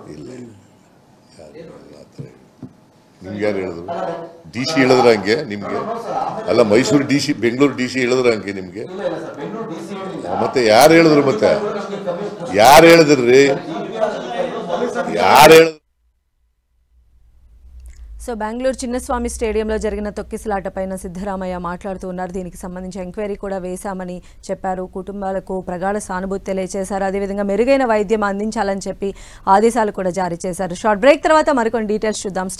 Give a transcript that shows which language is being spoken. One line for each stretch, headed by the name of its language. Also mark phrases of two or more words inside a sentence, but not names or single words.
Kannada: ಇಲ್ಲ ಇಲ್ಲ, ನಿಮ್ಗೆ ಯಾರು ಹೇಳಿದ್ರು? ಡಿ ಸಿ ಹೇಳಿದ್ರ ಹಂಗೆ ನಿಮ್ಗೆ? ಅಲ್ಲ, ಮೈಸೂರು ಡಿ ಸಿ, ಬೆಂಗಳೂರು ಡಿ ಸಿ ಹೇಳಿದ್ರ ಹಂಗೆ ನಿಮ್ಗೆ? ಇಲ್ಲ ಇಲ್ಲ ಸರ್, ಬೆಂಗಳೂರು ಡಿಸಿ ಹೇಳಿಲ್ಲ. ಮತ್ತೆ ಯಾರು ಹೇಳಿದ್ರು? ಮತ್ತೆ ಯಾರು ಹೇಳಿದ್ರಿ? ಯಾರು ಹೇಳಿದ್ರು?
Telugu: సో బెంగళూరు చిన్నస్వామి స్టేడియంలో జరిగిన తొక్కిసలాటపైన సిద్ధరామయ్య మాట్లాడుతూ ఉన్నారు. దీనికి సంబంధించి ఎంక్వైరీ కూడా వేశామని చెప్పారు. కుటుంబాలకు ప్రగాఢ సానుభూతి తెలియజేశారు. అదేవిధంగా మెరుగైన వైద్యం అందించాలని చెప్పి ఆదేశాలు కూడా జారీ చేశారు. షార్ట్ బ్రేక్ తర్వాత మరికొన్ని డీటెయిల్స్ చూద్దాం.